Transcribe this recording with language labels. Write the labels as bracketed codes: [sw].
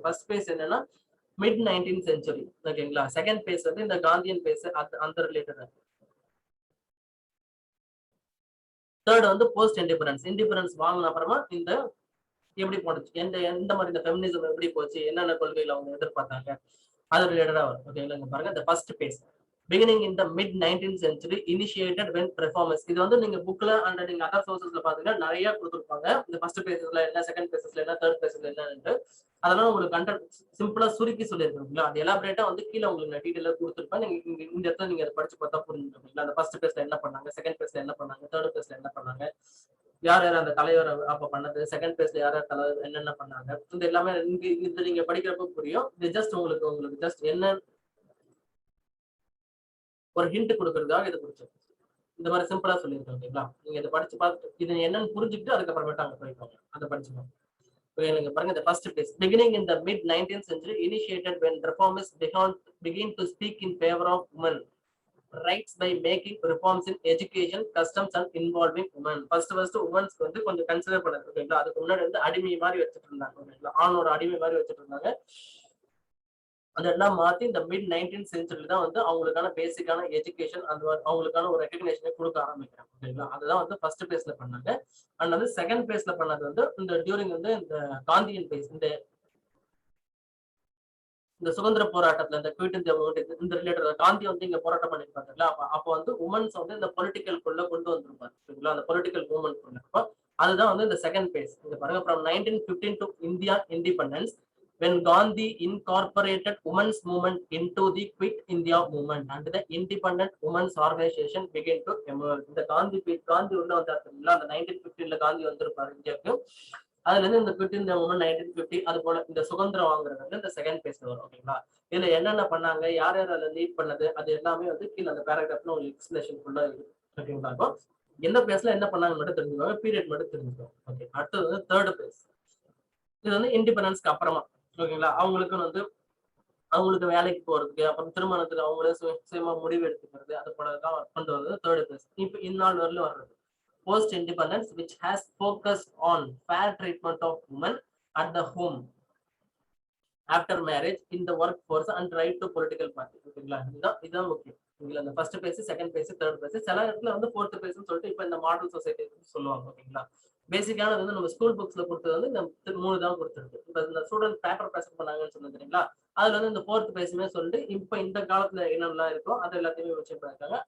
[ta] First base என்னன்னா mid 19th century. ஓகேங்களா? Second base வந்து இந்த காந்தியன் பேஸ் அந்த ரிலேட்டட். தேர்ட் வந்து போஸ்ட் இண்டிபெண்டன்ஸ் வாங்கின அப்புறமா இந்த எப்படி போனுச்சு, எந்த மாதிரி இந்த ஃபெமினிசம் எப்படி போச்சு, என்னென்ன கொள்கைகள் அவங்க எதிர்பார்த்தாங்க, அது ரிலேட்டடா வரும். ஓகேங்களா? பாருங்க, இந்த [en] First phase beginning in the mid 19th century initiated when reformers. [ta] இது வந்து நீங்க புக்ல அண்ட் நீங்க அதர் சோர்சஸ்ல பாத்தீங்கன்னா நிறைய கொடுத்துருப்பாங்க. இந்த ஃபர்ஸ்ட் பேசஸ்ல என்ன, செகண்ட் பேசஸ்ல என்ன, தேர்ட் பேசஸ்ல என்னன்னு அதெல்லாம் உங்களுக்கு கண்டென்ட் சிம்பிளா சுருக்கி சொல்லியிருக்கீங்களா. அது எலாபரேட்டா வந்து கீழே உங்களுக்கு நான் டீடைலா கொடுத்துருப்பேன். நீங்க இந்த இடத்துல நீங்க அதை படிச்சு பார்த்தா புரிஞ்சுருக்கீங்களா. அந்த ஃபர்ஸ்ட் பேஸ்ல என்ன பண்ணாங்க, செகண்ட் பேஸ்ல என்ன பண்ணாங்க, தேர்ட் பேஸ்ல என்ன பண்ணாங்க, யார் அந்த தலைவர் அப்ப பண்ணது, செகண்ட் பேஸ்ல யார் தலைவர் என்னென்ன பண்ணாங்க, இந்த எல்லாமே இது நீங்க படிக்கிறப்ப புரியும். இது ஜஸ்ட் உங்களுக்கு ஜஸ்ட் என்ன ஒரு ஹிண்ட் கொடுக்கறதுக்காக இது பிடிச்சது. இந்த மாதிரி சிம்பிளா சொல்லியிருக்கோம். ஓகேங்களா? நீங்க இதை படிச்சு பார்த்து இது என்னன்னு புரிஞ்சுக்கிட்டு அதுக்கப்புறமேட்டு அங்க போய்க்கோங்க, அதை படிச்சுக்கோங்க. ஓகேங்க, பாருங்க, இந்த [en] First phase beginning in the mid 19th century initiated when reformers begin to speak in favor of women rights by making reforms in education, customs and involving women. [ta] First women's வந்து கொஞ்சம் கன்சிடர் பண்ணது. ஓகேங்களா? அதுக்கு முன்னாடி வந்து அடிமை மாதிரி வச்சுட்டு இருந்தாங்க. ஓகேங்களா? ஆணோட அடிமை மாதிரி வச்சுட்டு இருந்தாங்க. அதெல்லாம் மாத்தி இந்த மிட் 19th செஞ்சுரியில தான் வந்து அவங்களுக்கான பேசிக்கான எஜுகேஷன் அந்த அவங்களுக்கான ஒரு ரெகக்னேஷனை கொடுக்க ஆரம்பிக்கிறாங்க. ஓகேங்களா? அதுதான் வந்து ஃபர்ஸ்ட் பேஸ்ல பண்ணாங்க. அண்ட் வந்து செகண்ட் பேஸ்ல பண்ணது வந்து இந்த டியூரிங் வந்து இந்த காந்தியன் பேஸ், இந்த சுதந்திர போராட்டத்துல இந்த குவிட் இந்தியா இந்த ரிலேட்டட் காந்தி வந்து இங்க போராட்டம் பண்ணிருப்பாங்கல்ல. அப்போ வந்து உமன்ஸ் வந்து இந்த பொலிட்டிக்கல் குள்ள கொண்டு வந்திருப்பாரு. ஓகேங்களா? அந்த பொலிட்டிக்கல் மூவ்மெண்ட் அப்போ அதுதான் வந்து இந்த செகண்ட் பேஸ். இந்த பாருங்க, [en] from 1915 to India independence, when Gandhi incorporated women's movement into the Quit India movement and the independent women's organization began to emerge. [ta] இந்த காந்தி உள்ள வந்தாருங்களா, அந்த 1915 காந்தி வந்திருப்பாரு இந்தியாவுக்கு. அதுல இருந்து இந்த குவிட் இந்தியா மூவ்மெண்ட் 1950 அது போல இந்த சுதந்திரம் வாங்குறது வந்து இந்த செகண்ட் பேஸ்ல வரும். ஓகேங்களா, இதுல என்னென்ன பண்ணாங்க, யார் யார் அதில் லீட் பண்ணது, அது எல்லாமே வந்து கீழே அந்த பேராகிராஃப்ல உங்களுக்கு எக்ஸ்பிளேஷன் ஃபுல்லா இருக்கு. ஓகேங்களா, இப்போ என்ன பேஸ்ல என்ன பண்ணாங்க மட்டும் தெரிஞ்சுக்கோங்க, பீரியட் மட்டும் தெரிஞ்சுக்கோங்க. ஓகே, அடுத்தது வந்து தேர்ட் பேஸ். இது வந்து இண்டிபெண்டன்ஸ்க்கு அப்புறமா. ஓகேங்களா, அவங்களுக்கு வேலைக்கு போறதுக்கு, அப்புறம் திருமணத்துக்கு அவங்களே சுயமா முடிவு எடுத்துக்கிறது, அது போல தான் கொண்டு வர்றது தேர்ட் பேஸ். இப்போ இந்நாள் வரலும் வர்றது [en] post independence, which has focused on fair treatment of women at the home, after marriage, in the workforce and right to political party. [ta] ஓகேங்களா, இதுதான் முக்கியம். இதுல அந்த first base, second base, third base, சில இடத்துல வந்து ஃபோர்த் பேஸ்னு சொல்லிட்டு இப்போ இந்த மாடல் சொசைட்டி சொல்லுவாங்க. ஓகேங்களா, பேசிக்கானது வந்து நம்ம ஸ்கூல் புக்ஸ்ல கொடுத்தது வந்து இந்த 3 தான் கொடுத்துருக்கு. இப்போ இந்த ஸ்டூடெண்ட் பேப்பர் ப்ரெசென்ட் பண்ணாங்கன்னு சொன்னது தெரியுங்களா, அதுல வந்து இந்த ஃபோர்த் பேஸுமே சொல்லிட்டு இப்போ இந்த காலத்துல என்னெல்லாம் இருக்கோ அது எல்லாத்தையுமே வச்சு பண்ணிருக்காங்க.